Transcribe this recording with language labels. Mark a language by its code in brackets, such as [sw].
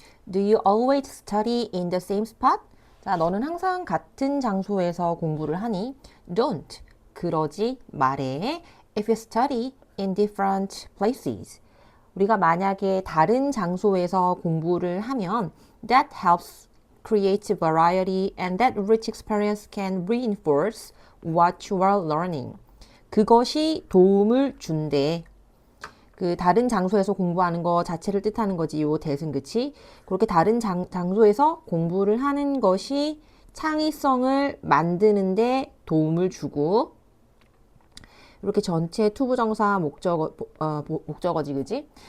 [en] Do you always study in the same spot? [ko] 자, 너는 항상 같은 장소에서 공부를 하니? [en] Don't. [ko] 그러지 말해. [en] If you study in different places. [ko] 우리가 만약에 다른 장소에서 공부를 하면 [en] that helps create variety and that rich experience can reinforce what you are learning. [ko] 그것이 도움을 준대. 그 다른 장소에서 공부하는 거 자체를 뜻하는 거지, 요 대은, 그치? 그렇게 다른 장소에서 공부를 하는 것이 창의성을 만드는데 도움을 주고, 이렇게 전체 투부정사 목적어지, 그지?